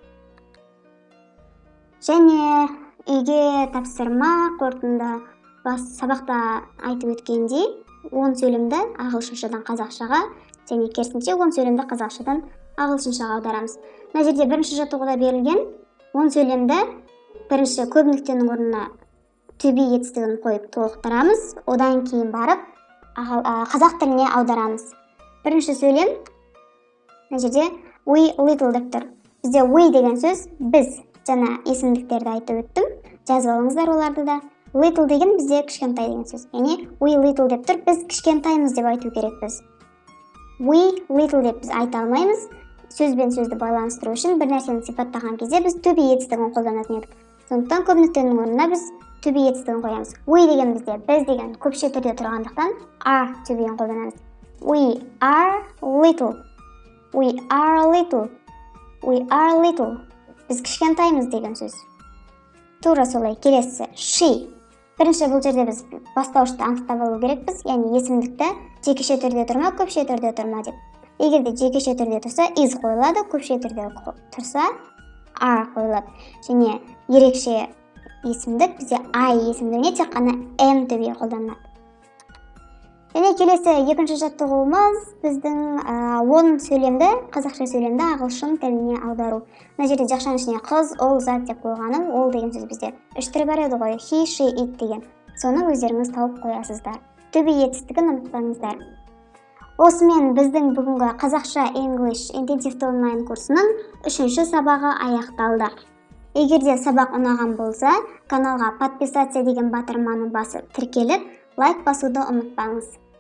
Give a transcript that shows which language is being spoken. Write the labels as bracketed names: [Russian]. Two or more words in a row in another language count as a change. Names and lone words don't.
[Kazakh] Және үйге тапсырма қорытынды сабақта айтып өткендей, 10 сөйлемді ағылшыншадан қазақшаға, және керісінше 10 сөйлемді қазақшадан ағылшыншаға аударамыз. Мына жерде бірінші жаттығуда берілген 10 сөйлемді бірінші көп нүктенің орнына to be етістігін қойып толықтырамыз, одан кейін барып қазақ тіліне аударамыз. Бірінші сөйлем мына жерде [English] we little [Kazakh] деп тұр. Бізде we деген сөз біз, жаңа есімдіктерді айтып өттім, жазып алыңыздар оларды да. Little деген бізде кішкентай деген сөз. Яғни [English] we little [Kazakh] деп тұр, біз кішкентаймыз деп айту керекпіз. [English] We little [Kazakh] деп біз айта алмаймыз. Сөз бен сөзді байланыстыру үшін бір нәрсені сипаттаған кезде біз [English] to be [Kazakh] етістігін қолданатын едік. Сондықтан көп нүктенің орнына біз [English] to be [Kazakh] етістігін қоямыз. We деген бізде біз деген көпше түрде тұрғандықтан [English] are to be'ін [Kazakh] қолданамыз. [English] We are little. We are little. We are little. [Kazakh] Біз кішкентаймыз деген сөз. Тура солай. Келесі she. Бірінші бұл жерде біз бастауышты анықтап алу керекпіз, яғни есімдікті жекеше түрде тұрма, көпше түрде тұрма деп. Егер де жекеше түрде тұрса is қойылады, көпше түрде тұрса are қойылады. Және ерекше есімдік бізде I есімдігіне тек қана [English] am to be [Kazakh] қолданылады. Және келесі екінші жаттығуымыз біздің он сөйлемді, қазақша сөйлемді ағылшын тіліне аудару. Мына жерде жақшаның ішіне қыз, ол, зат деп қойғаным, ол деген сөз бізде үш түрі бар еді ғой, [English] he, she, it деген. [Kazakh] Соны өздеріңіз тауып қоясыздар. [English] To be [Kazakh] етістігін ұмытпаңыздар. Осымен біздің бүгінгі қазақша English интенсивті онлайн курсының 3-ші сабағы аяқталды. Егер де сабақ ұнаған болса, каналға подписаться деген батырманы басып тіркеліп, лайк басуды ұмытпаңыз.